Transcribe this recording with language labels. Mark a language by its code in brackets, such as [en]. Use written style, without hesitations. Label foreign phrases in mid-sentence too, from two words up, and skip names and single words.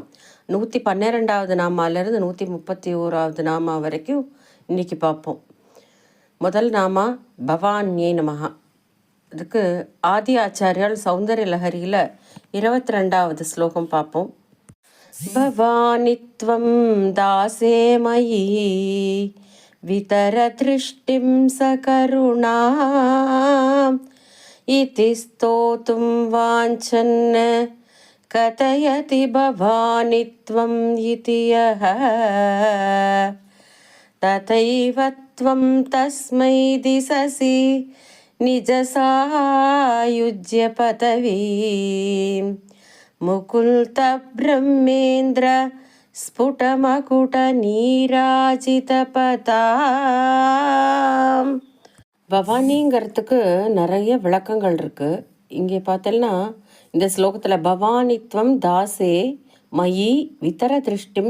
[ta] 112வது நாமாலேருந்து 131வது நாமா வரைக்கும் இன்னைக்கு பார்ப்போம். முதல் நாமா பவான்யே நமஹா. அதுக்கு ஆதி ஆச்சாரியால் சௌந்தர்ய லஹரியில் 22வது ஸ்லோகம் பார்ப்போம். [sa] भवानित्वं दासे मयि वितरदृष्टिं सकरुणाम् इति स्तोतुं वाञ्छन् कथयति भवानि त्वम् इति यः तथैव त्वं तस्मै दिशसि निजसायुज्य पदवीं मुकुल्त ब्रह्मेन्द्र स्फुटमकुट नीराजितपदा. [ta] பவானிங்கிறதுக்கு நிறைய விளக்கங்கள் இருக்கு. இங்கே பார்த்தோம்னா இந்த ஸ்லோகத்தில் [sa] भवानित्वं दासे मयि वितर दृष्टिम्